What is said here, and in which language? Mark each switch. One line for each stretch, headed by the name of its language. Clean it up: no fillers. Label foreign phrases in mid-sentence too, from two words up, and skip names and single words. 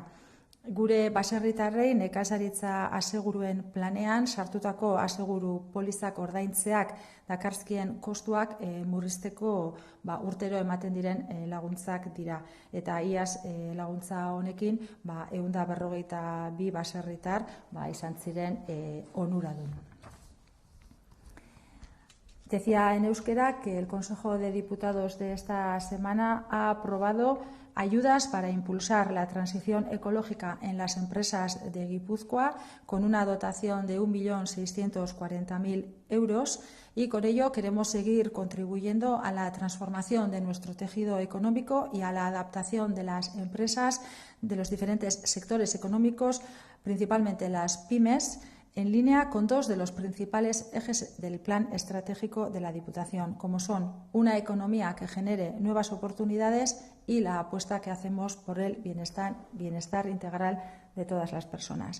Basque: Gure baserritarrei nekazaritza aseguruen planean sartutako aseguru polizak ordaintzeak dakarzkien kostuak murrizteko urtero ematen diren laguntzak dira. Eta iaz laguntza honekin 152 baserritar izan ziren onuradun.
Spanish: Decía en euskera que el Consejo de Diputados de esta semana ha aprobado ayudas para impulsar la transición ecológica en las empresas de Guipúzcoa con una dotación de 1.640.000 euros y con ello queremos seguir contribuyendo a la transformación de nuestro tejido económico y a la adaptación de las empresas de los diferentes sectores económicos, principalmente las pymes, en línea con dos de los principales ejes del plan estratégico de la Diputación, como son una economía que genere nuevas oportunidades y la apuesta que hacemos por el bienestar integral de todas las personas.